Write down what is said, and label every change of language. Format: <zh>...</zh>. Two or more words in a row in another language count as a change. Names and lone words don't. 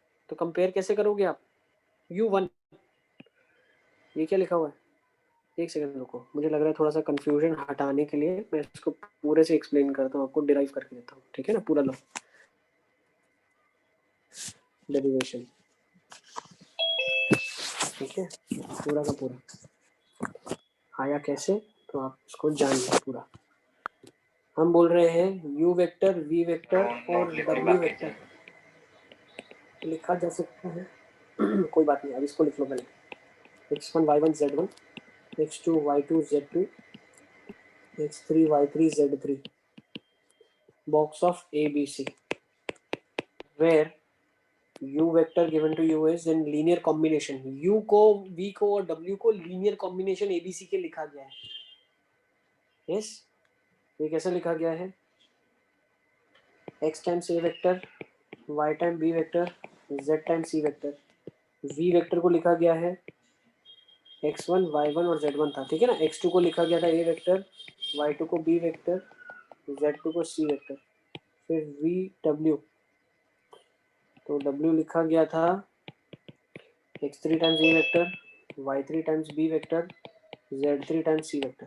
<hi>तो कंपेयर कैसे करोगे आप, u1, ये क्या लिखा हुआ है, एक सेकंड रुको, मुझे लग रहा है थोड़ा सा कंफ्यूजन हटाने के लिए मैं इसको पूरे से एक्सप्लेन करता हूँ आपको, डिराइव करके देता हूँ, ठीक है ना, पूरा लो डेरिवेशन, ठीक है, पूरा का पूरा आया कैसे, तो आप इसको जान लो पूरा। हम बोल रहे हैं u वेक्टर v वेक्टर और w वेक्टर लिखा जा सकता है कोई बात नहीं, अब इसको लिख लो पहले,</hi> <en>x1 y1 z1 x2 y2 z2 x3 y3 z3 box of ABC where u vector given to u is in linear combination,</en> <hi>u को v को और w को</hi> <en>linear combination ABC</en> <hi>के लिखा गया है। yes, ये कैसे लिखा गया है, x टाइम्स a वेक्टर y टाइम b वेक्टर z टाइम c वेक्टर, v वेक्टर को लिखा गया है x1 y1 और z1 था, ठीक है ना, x2 को लिखा गया था a वेक्टर, y2 को b वेक्टर, z2 को c वेक्टर, फिर v w, तो w लिखा गया था x3 टाइम्स a वेक्टर, y3 टाइम्स b वेक्टर, z3 टाइम्स c वेक्टर।</hi>